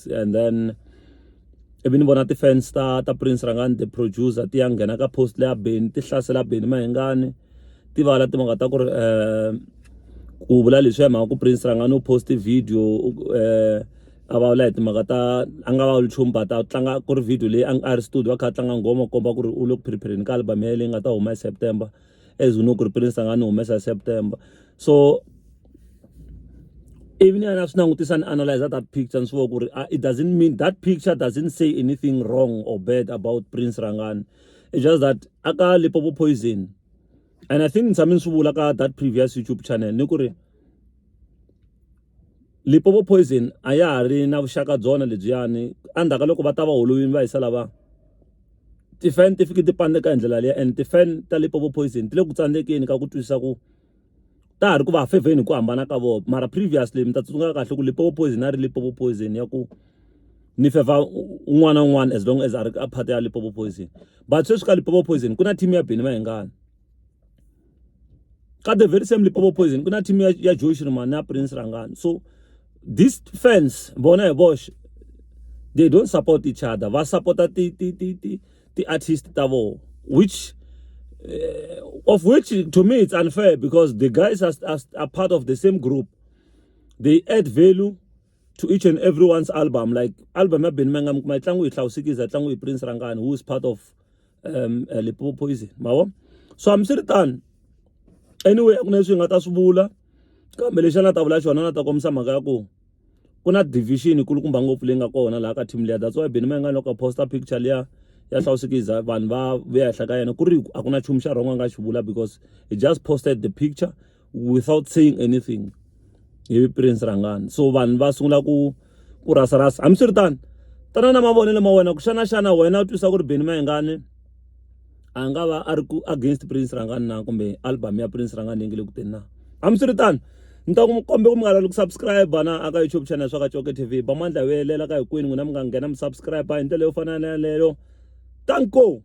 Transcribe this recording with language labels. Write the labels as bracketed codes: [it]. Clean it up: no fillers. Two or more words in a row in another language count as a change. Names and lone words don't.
[ts] And then ivi ni vona ti-fans ta Prince Rangani [en] the producer [ts] ti ya nghena ka post leya Benny ti hlasela Benny Mayengani ti vala timhaka ta ku ri ku vula leswi ya mhaka ku Prince Rangani u post video a va vula hi timhaka ta a nga va nchumu but a tlanga ku ri video leyi a ri studio a kha a tlanga nghoma u komba ku ri u le ku prepare-eni ka album ya leyi nga ta huma hi September, [en] as we know [ts] ku ri Prince Rangani humesa hi September. [en] So even if [ts] swi langutisa ni [en] analyze that picture [ts] ni swi vona ku ri [en] it doesn't mean that picture doesn't say anything wrong or bad about Prince Rangani. It's just that aka Limpopo Poison, and I think [ts] ni swi vula ka [en] that previous YouTube channel [ts] ni ku ri Limpopo Poison a ya ha ri na vuxaka byona lebyiyani endzhaku ka loko va ta va holovini va hisa lava ti-fan ti fike ti pandeka hi ndlela leya, and ti-fan ta Limpopo Poison ti le ku tsandzekeni ka ku twisisa ku ta ha ri ku va fevheni ku hambana ka vona. Mara previously mi ta tsundzuka kahle ku Limpopo Poison a ri Limpopo Poison ya ku ni feva un'wana na un'wana as long as a ri a part ya Limpopo Poison. But sweswi ka Limpopo Poison ku na team ya Benny Mayengani, ka [en] the very same [ts] Limpopo Poison ku na team ya Joe Shirimani na Prince Rangani. [en] So these fans [ts] bona hi voxe [en] they don't support each other, [ts] va supporta ti artist ta vo, [en] which of which to me it's unfair because the guys are part of the same group. They add value to each and everyone's album. [ts] Like album ya Benny Mayengani my tlangu hi hlawusikiza tlangu hi Prince Rangani [en] who is part of [ts] Limpopo Poison, ma vo. So hambiswiritano anyway ku na leswi hi nga ta swi vula kambe lexi a nga ta vula xona na ta kombisa mhaka ya ku ku na division kulukumba ngopfu leyi nga kona laha ka team leya. That's why Benny Mayengani loko a posta picture liya ya hlawusikiza vanhu va vuya henhla ka yena ku ri a ku na nchumu xa wrong a nga xi vula, [en] because he just posted the picture without saying anything hi Prince Rangani. [ts] So vanhu va sungula ku rasarasa. Hambiswiritano tana na mavonelo ma wena ku xana wena u twisa ku ri Benny Mayengani a nga va a ri ku against Prince Rangani na, kumbe album ya Prince Rangani yi nge le ku teni na. Hambiswiritano ni ta ku kombe ku mi nga lavi ku subscribe na aka [en] YouTube channel [ts] swa ka Coke TV, ba mandla yo helela ka hinkwenu n'wina mi nga nghena mi subscribe hi ndlela yo fana na leyo.